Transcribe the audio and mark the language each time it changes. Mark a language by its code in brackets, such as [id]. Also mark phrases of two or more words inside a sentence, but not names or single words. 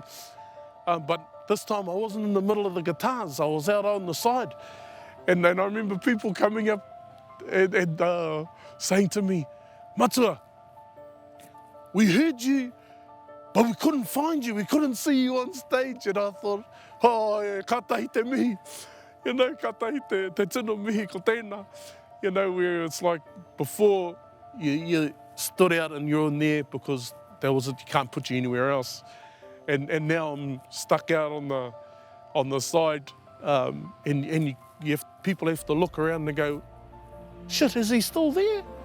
[en] But this time I wasn't in the middle of the guitars, I was out on the side. And then I remember people coming up and saying to me, Matua, we heard you, but we couldn't find you, we couldn't see you on stage. And I thought, oh, yeah, [mi] ka tahi te mihi. [en] You know, [mi] ka tahi te tino mihi ko tēnā. [en] You know, where it's like before you stood out and you're in there because there was you can't put you anywhere else. And now I'm stuck out on the side, and people have to look around and go, shit, is he still there?